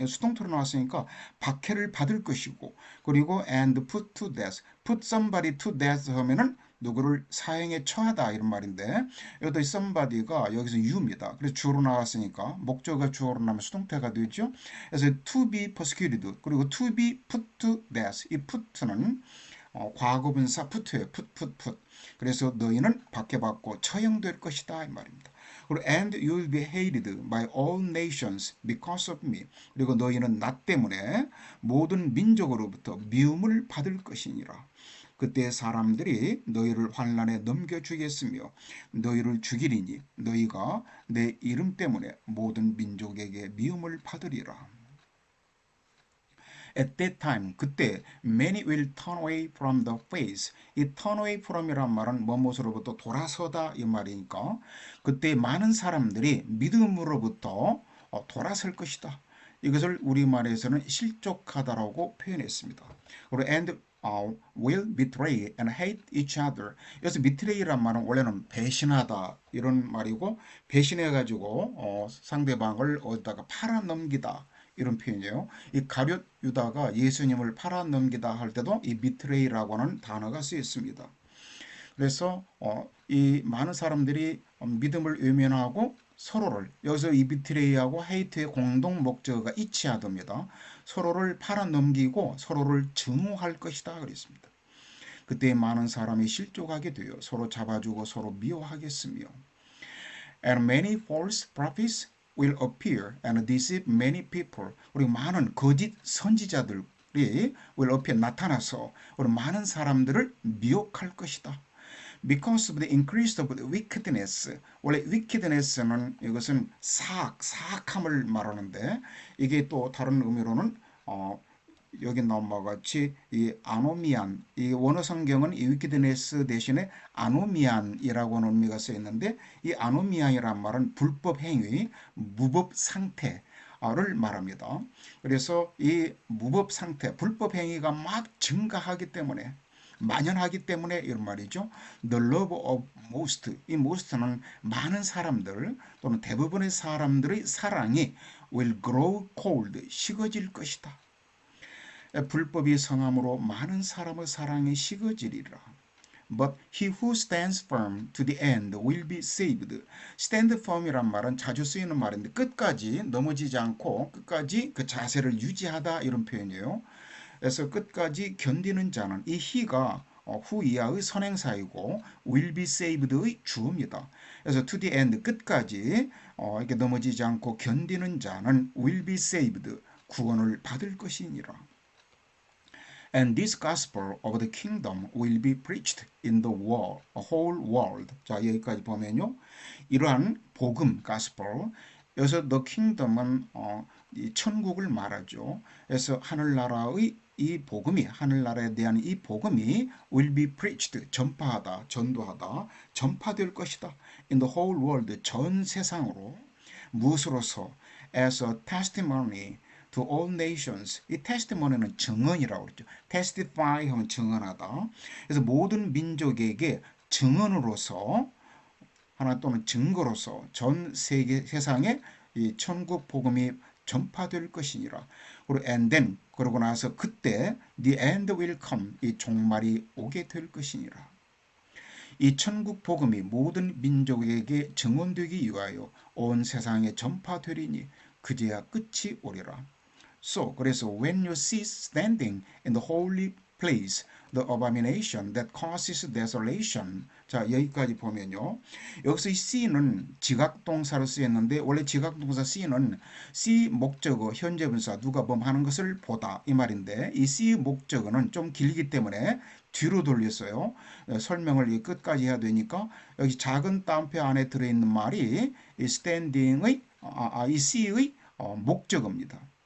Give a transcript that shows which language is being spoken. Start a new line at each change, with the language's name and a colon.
Korean: 수동태로 나왔으니까 박해를 받을 것이고 그리고
English: and put to death, put somebody to death
Korean: 하면은 누구를 사형에 처하다 이런 말인데 여기도 somebody가 여기서 you입니다. 그래서 주어로 나왔으니까 목적어가 주어로 나면 수동태가 되죠. 그래서
English: to be persecuted
Korean: 그리고
English: to be put to death
Korean: 이 put는 과거분사 put예요.
English: put.
Korean: 그래서 너희는 박해받고 처형될 것이다 이 말입니다. 그리고
English: and you will be hated by all nations because of me.
Korean: 그리고 너희는 나 때문에 모든 민족으로부터 미움을 받을 것이니라. 그때 사람들이 너희를 환난에 넘겨주겠으며 너희를 죽이리니 너희가 내 이름 때문에 모든 민족에게 미움을 받으리라.
English: At that time,
Korean: 그때
English: many will turn away from the faith.
Korean: 이 turn away from이란 말은 뭐뭐로부터 돌아서다 이 말이니까 그때 많은 사람들이 믿음으로부터 돌아설 것이다. 이것을 우리말에서는 실족하다라고 표현했습니다. 그리고
English: and will betray and hate each other.
Korean: 여기서 betray란 말은 원래는 배신하다 이런 말이고, 배신해가지고 상대방을 어디다가 팔아넘기다 이런 표현이에요. 이 가룟 유다가 예수님을 팔아넘기다 할 때도 이 betray라고 하는 단어가 쓰였습니다. 그래서 이 많은 사람들이 믿음을 외면하고 서로를, 여기서 이 비트레이하고 헤이트의 공동 목적어가 이치하답니다. 서로를 팔아넘기고 서로를 증오할 것이다 그랬습니다. 그때 많은 사람이 실족하게 되어 서로 잡아주고 서로 미워하겠으며,
English: and many false prophets will appear and deceive many people.
Korean: 그리고 많은 거짓 선지자들이
English: will appear,
Korean: 나타나서 우리 많은 사람들을 미혹할 것이다.
English: Because of the increase of the wickedness.
Korean: 원래 wickedness는 이것은 사악함을 말하는데, 이게 또 다른 의미로는 여기 나온 바와 같이 이 아노미안, 이 원어 성경은 이 wickedness 대신에 아노미안이라고 하는 의미가 쓰여 있는데, 이 아노미안이란 말은 불법 행위, 무법 상태를 말합니다. 그래서 이 무법 상태, 불법 행위가 막 증가하기 때문에, 만연하기 때문에 이런 말이죠.
English: The love of most.
Korean: 이 most는 많은 사람들 또는 대부분의 사람들의 사랑이
English: will grow cold.
Korean: 식어질 것이다. 불법이 성함으로 많은 사람의 사랑이 식어지리라.
English: But he who stands firm to the end will be saved.
Korean: stand firm이란 말은 자주 쓰이는 말인데, 끝까지 넘어지지 않고 끝까지 그 자세를 유지하다 이런 표현이에요. 그래서 끝까지 견디는 자는, 이 he가 후 이하의 선행사이고 will be saved의 주어입니다. 그래서
English: to the end,
Korean: 끝까지 이렇게 넘어지지 않고 견디는 자는
English: will be saved,
Korean: 구원을 받을 것이니라.
English: And this gospel of the kingdom will be preached in the world, whole world.
Korean: 자, 여기까지 보면요, 이러한 복음, gospel, 여기서 the kingdom은 이 천국을 말하죠. 그래서 하늘나라의 이 복음이, 하늘나라에 대한 이 복음이
English: will be preached,
Korean: 전파하다, 전도하다, 전파될 것이다.
English: in the whole world,
Korean: 전 세상으로. 무엇으로서?
English: as a testimony to all nations.
Korean: 이 testimony는 증언이라고 그러죠. testify 하면 증언하다. 그래서 모든 민족에게 증언으로서, 하나 또는 증거로서 전 세계 세상에 이 천국 복음이 전파될 것이니라. 그리고
English: and then,
Korean: 그러고 나서 그때
English: the end will come,
Korean: 이 종말이 오게 될 것이니라. 이 천국 복음이 모든 민족에게 증언되기 위하여 온 세상에 전파되리니 그제야 끝이 오리라.
English: So,
Korean: 그래서
English: when you see standing in the holy place the abomination that causes desolation.
Korean: 자, 여기까지 보면요, 여기서 이 see는 지각동사로 쓰였는데, 원래 지각동사 see는 see 목적어 현재 분사 누가 하는 것을 보다 이 말인데, 이 see 목적어는 좀 길기 때문에 뒤로 돌렸어요. 설명을 끝까지 해야 되니까 여기 작은 따옴표 안에 들어있는 말이 이 standing의 이 see의 목적어입니다.